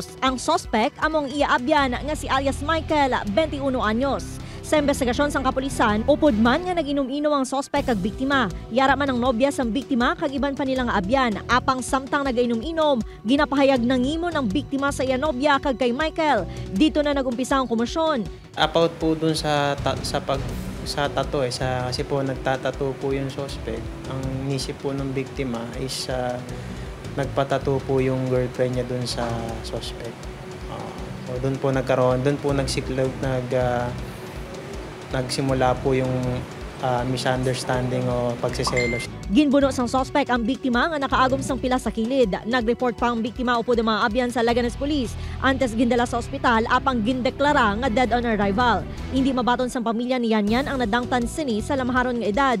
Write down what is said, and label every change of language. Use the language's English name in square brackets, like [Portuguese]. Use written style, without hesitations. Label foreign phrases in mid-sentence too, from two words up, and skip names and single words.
[Hiligaynon] Ang sospek among iaabyan nga si alias Michael, 21 anyos. Sa investigasyon sang kapulisan, upod man nga nag-inom-inom ang sospek kag biktima. Yara man ang nobya sang biktima kag iban pa nilang abyan. Apang samtang nag-inom-inom, ginapahayag nangimo ng biktima sa iya nobya kag kay Michael. [Filipino] Dito na nagumpisa ang komosyon. About po dun sa tattoo kasi po nagtatattoo po yung suspect. Ang nisip po ng biktima is nagpatattoo po yung girlfriend niya dun sa suspect. So dun po nagkaroon, dun po nagsimula po yung misunderstanding o pagsiselos. [Hiligaynon] Ginbuno sang sospek ang biktima nga nakaagom sang pila sa kilid. Nag-report pa ang biktima upod ang mga abyan sa Laganes Police. Antes gindala sa ospital apang gindeklara nga [English] dead on arrival. [Hiligaynon] Hindi mabaton sang pamilya ni Yanyan ang nadangtan sini sa lamaharon nga edad.